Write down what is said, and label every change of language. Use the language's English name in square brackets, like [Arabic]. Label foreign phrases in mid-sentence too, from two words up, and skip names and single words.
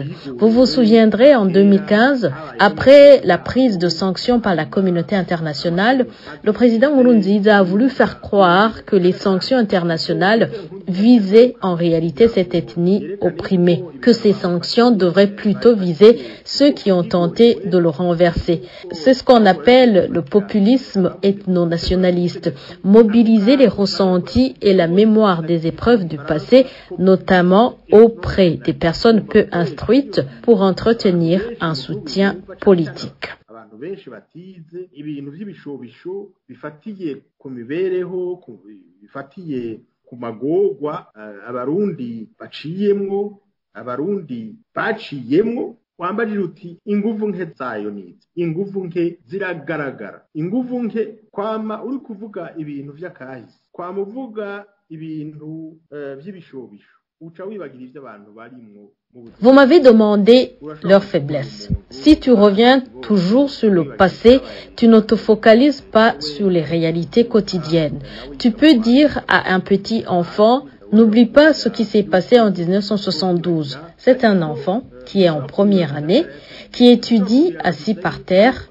[French] Vous vous souviendrez, en 2015, après la prise de sanctions par la communauté internationale, le président Nkurunziza a voulu faire croire que les sanctions internationales visaient en réalité cette ethnie opprimée, que ces sanctions devraient plutôt viser ceux qui ont tenté de le renverser. C'est ce qu'on appelle le populisme ethno-nationaliste, mobiliser les ressentis et la mémoire des épreuves du passé, notamment auprès des personnes peu instruites pour entretenir un soutien politique. [Rundi] Benshi batize ibintu by'ibishobisho bifatiye ku mibereho bifatiye ku magorwa abarundi baciyemwo abarundi baciyemwo wambajije uti inguvu nke zayo nizi, inguvu nke ziragaragara, inguvu nke kwama uri kuvuga ibintu vy'akahise, kwama uvuga ibintu vy'ibishobisho, uca wibagira ivyo abantu barimwo. [French] Vous m'avez demandé leurs faiblesses. Si tu reviens toujours sur le passé, tu ne te focalises pas sur les réalités quotidiennes. Tu peux dire à un petit enfant, n'oublie pas ce qui s'est passé en 1972. C'est un enfant qui est en première année, qui étudie assis par terre.